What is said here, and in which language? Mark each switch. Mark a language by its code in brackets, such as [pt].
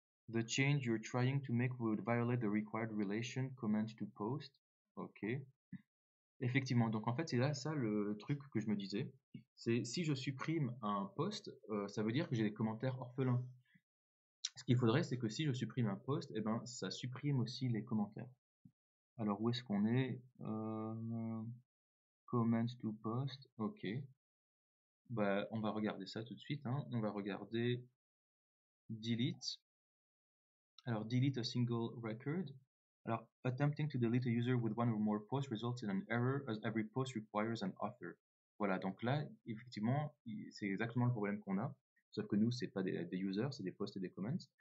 [en] The change you're trying to make would violate the required relation comment to post. Ok. [fr] Effectivement, donc en fait, c'est là ça le truc que je me disais. C'est si je supprime un post, ça veut dire que j'ai des commentaires orphelins. Ce qu'il faudrait, c'est que si je supprime un post, eh ben, ça supprime aussi les commentaires. Alors, où est-ce qu'on est, Comment to post, ok. Bah, on va regarder ça tout de suite. Hein. On va regarder delete. [en] Alors, delete a single record. Alors, attempting to delete a user with one or more posts results in an error as every post requires an author. [fr] Voilà, donc là, effectivement, c'est exactement le problème qu'on a. Sauf que nous, c'est pas des users, c'est des posts et des comments.